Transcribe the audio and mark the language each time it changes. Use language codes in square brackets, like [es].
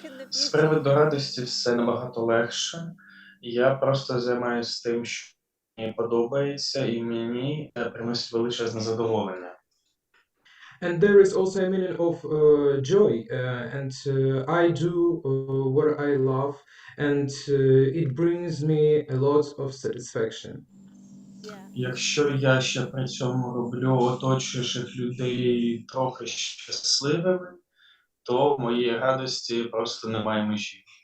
[uk] З приводу радості все набагато легше. Я просто займаюся тим, що мені подобається, і мені приносить величезне задоволення. [en] And there is also a meaning of joy, and I do what I love, and it brings me a lot of satisfaction. [uk] Якщо я ще при цьому роблю оточуючих людей трохи щасливими, то моєї радості просто немає межі.